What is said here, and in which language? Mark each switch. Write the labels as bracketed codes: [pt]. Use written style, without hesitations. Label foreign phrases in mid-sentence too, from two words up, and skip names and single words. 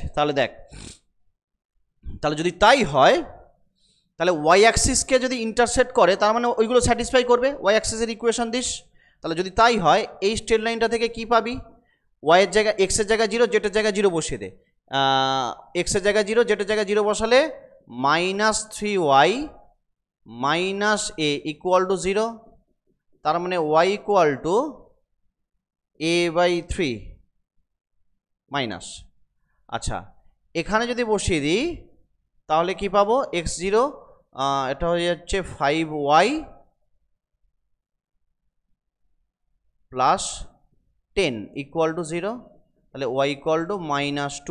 [bn] তাহলে দেখ, তাহলে যদি তাই হয় তাহলে [en] y axis [bn] যদি ইন্টারসেক্ট করে তার মানে ওইগুলো স্যাটিসফাই করবে, [en] y axis equation this. [bn] তাহলে যদি তাই হয় এই [en] straight line [bn] থেকে কি পাবি, ওয়াইয়ের জায়গায় এক্সের জায়গায় 0, জেটের জায়গায় 0 বসিয়ে দে, এক্সের জায়গায় 0, জেটের জায়গায় 0 বসালে -3y - a [en] equal to [bn] 0, তার মানে y = a/3 মাইনাস। আচ্ছা, এখানে যদি বসিয়ে দিই তাহলে কি পাবো, x0 এটা হয়ে যাচ্ছে 5y প্লাস 10 = 0, তাহলে y = -2।